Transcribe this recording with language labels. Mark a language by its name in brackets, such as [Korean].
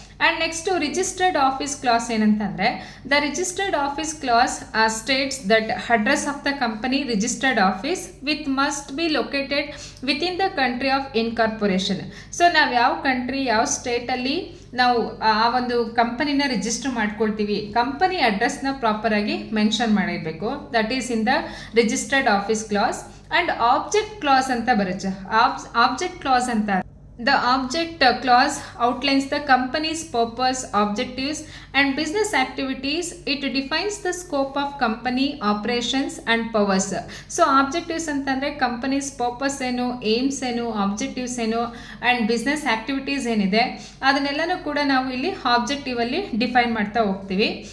[English] And next registered office clause ಏನಂತಂದರೆ the registered office clause states that address of the company registered office with must be located within the country of incorporation. [Kannada] So ನಾವು ಯಾವ country ಯಾವ ಸ್ಟೇಟಲ್ಲಿ ನಾವು ಆ ಒಂದು ಕಂಪನಿನ register ಮಾಡ್ಕೊಳ್ತೀವಿ, company ಅಡ್ರೆಸ್ನ ಪ್ರಾಪರಾಗಿ mention ಮಾಡಿರಬೇಕು. [English] That is in the registered office clause. And object clause [Kannada] ಅಂತ ಬರುತ್ತೆ. [English] Object clause ಅಂತ the object clause outlines the company's purpose, objectives and business activities. It defines the scope of company operations and powers. [Kannada] So objectives ಅಂತಂದರೆ company's purpose ಏನು, aims ಏನು, objectives ಏನು and business activities ಏನಿದೆ ಅದನ್ನೆಲ್ಲನೂ ಕೂಡ ನಾವು ಇಲ್ಲಿ objective ಅಲ್ಲಿ ಡಿಫೈನ್ ಮಾಡ್ತಾ ಹೋಗ್ತೀವಿ.